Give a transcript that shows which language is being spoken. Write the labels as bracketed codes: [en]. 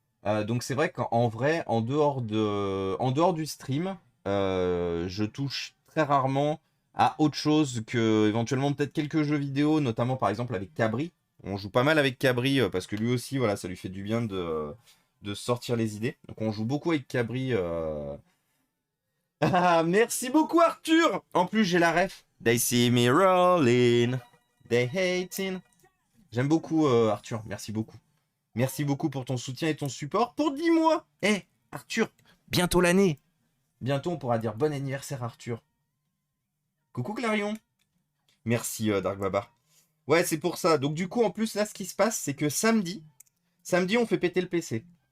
[fr] Donc c'est vrai qu'en vrai, en dehors du stream, je touche très rarement à autre chose que éventuellement peut-être quelques jeux vidéo, notamment par exemple avec Cabri. On joue pas mal avec Cabri parce que lui aussi, voilà, ça lui fait du bien de sortir les idées. Donc on joue beaucoup avec Cabri. Ah, merci beaucoup Arthur. En plus j'ai la ref. [en] They see me rolling, they hating. [fr] J'aime beaucoup Arthur, merci beaucoup. Merci beaucoup pour ton soutien et ton support pour 10 mois. Eh, Arthur, bientôt l'année. Bientôt on pourra dire bon anniversaire Arthur. Coucou Clarion. Merci Dark Baba. Ouais, c'est pour ça. Donc du coup en plus là ce qui se passe c'est que samedi on fait péter le PC.